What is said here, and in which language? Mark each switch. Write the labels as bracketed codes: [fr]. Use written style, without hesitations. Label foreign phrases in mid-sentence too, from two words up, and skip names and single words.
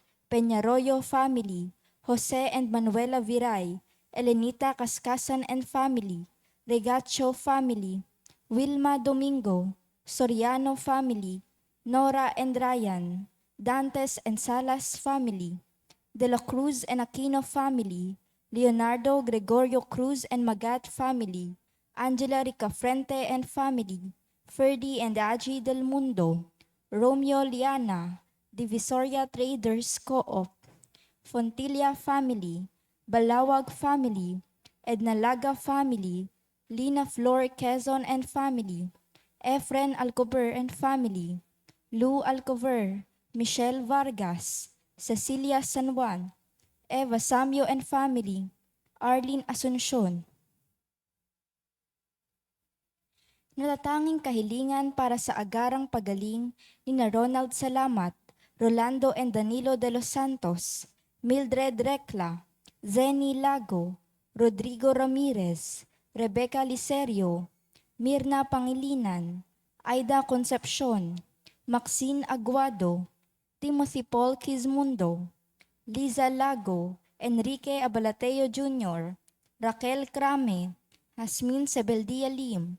[en] Peñarroyo family, Jose and Manuela Viray, Elenita Cascasan and family, Regacho family, Wilma Domingo, Soriano family, Nora and Ryan, Dantes and Salas family, De La Cruz and Aquino family, Leonardo Gregorio Cruz and Magat family, Angela Ricafrente and family, Ferdy and Aji Del Mundo, Romeo Liana, Divisoria Traders Co-op, Fontilla family, Balawag family, Edna Laga family, Lina Flor Quezon and family, Efren Alcover and family, Lou Alcover, Michelle Vargas, Cecilia San Juan, Eva Samyo and family, Arlene Asuncion. [tl] Natatanging kahilingan para sa agarang pagaling ni na Ronald Salamat, Rolando and Danilo de los Santos, Mildred Recla, Zenny Lago, Rodrigo Ramirez, Rebecca Licerio, Mirna Pangilinan, Aida Concepcion, Maxine Aguado, Timothy Paul Quizmundo, Liza Lago, Enrique Abalateo Jr., Raquel Crame, Jasmine Sebeldia Lim,